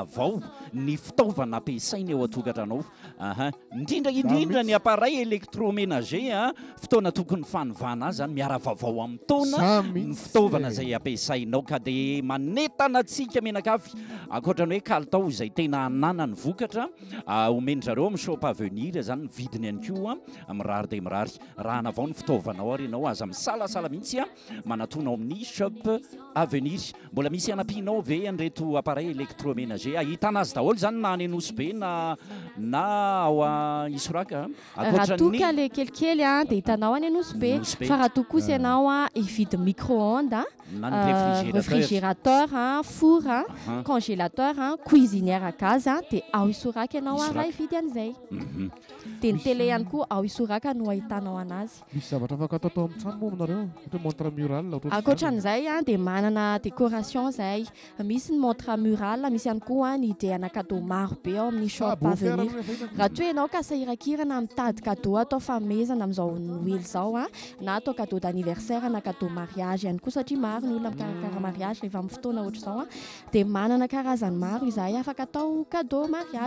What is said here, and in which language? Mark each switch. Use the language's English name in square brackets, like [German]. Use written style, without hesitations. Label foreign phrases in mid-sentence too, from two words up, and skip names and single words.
[Malagasy] avao ny fitaovana ampiasainy eo atokantrano indrindraindrindra ny [French] appareil électroménager [Malagasy] fotoana tokony fanovana azy zany miara vavao amin'ny taona ny fitaovana izay ampiasainao ka dia manetana atsika menakavy ankoatrany hoe kalitao izay tena anana ny vokatra omeny zareo amin'ny shop avenir zany ny vidiny ihany koa mirary dia mirary raha na avao ny fitaovanao ary ianao aza misalasala mihitsy manatonao amin'ny shop avenir. Mbola misy anampianao ve an'ireto [French] appareil électroménager [Malagasy] ahitana azy daholo zany na any Anosy na ao Isoraka raha toka le kelikely dia hitanao any Anosy fa raha toa kosa ianao hividy [French] micro-ondes réfrigérateur four congélateur cuisinière gaz [Malagasy] dia ao Isoraka ianao raha hividy an'izay dia ny télé ihany koa ao Isoraka no ahitanao anazy. Misy zavatra afaka atao amin'ny trano moa aminareo ohatra [French] montre mural [Malagasy] ankoatran'izay dia manana décoration zay misy ny [French] montre mural [Malagasy] misy ihany koa ny ideana cadeau maro be ao amin'ny shop avenir raha toa ianao ka sahirakirana mitady cadeau atao famezana amin'izao noely zao na atao [French] cadeau d'anniversaire [Malagasy] na [French] cadeau mariage [Malagasy] ihany koa satria maro ny olona mikarakara mariage rehefa amin'ny fotoana ohatra zao dia manana karazany maro izay afaka atao [French] cadeau mariage.